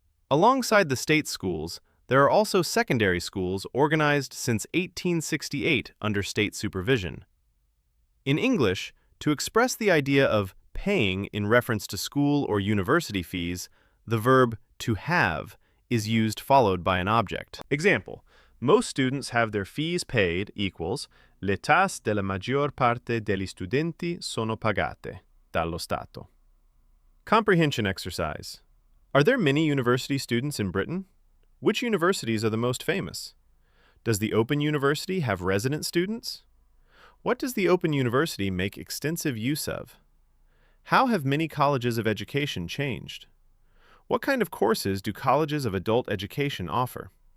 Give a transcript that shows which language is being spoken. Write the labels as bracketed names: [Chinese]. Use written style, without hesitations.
[English] Alongside the state schools, there are also secondary schools organized since 1868 under state supervision. In English, to express the idea of paying in reference to school or university fees, the verb to have is used followed by an object. Example: most students have their fees paid equals [Italian] le tasse della maggior parte degli studenti sono pagate dallo Stato. [English] Comprehension exercise. Are there many university students in Britain? Which universities are the most famous? Does the Open University have resident students? What does the Open University make extensive use of? How have many colleges of education changed? What kind of courses do colleges of adult education offer?